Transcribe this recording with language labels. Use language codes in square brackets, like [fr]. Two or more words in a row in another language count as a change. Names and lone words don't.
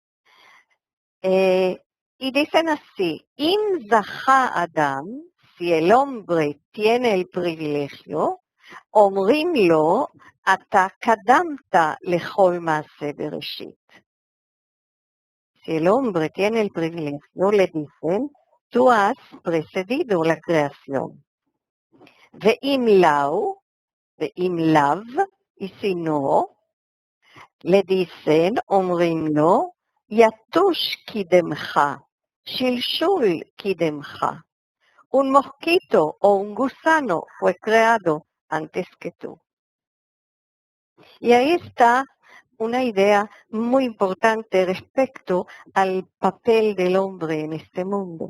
[es] Y dicen así, [he] אם זכה אדם, [es] si el hombre tiene el privilegio, [he] אומרים לו אתה קדמת לכל מעשה בראשית. [es] Si el hombre tiene el privilegio, le dicen, tú has precedido la creación. [he] ואם לאו ואם לאו, [es] y si no, le dicen, [he] אומרים לו יתוש קדמך שלשול קדמך. [es] Un mosquito o un gusano fue creado antes que tú. Y ahí está una idea muy importante respecto al papel del hombre en este mundo.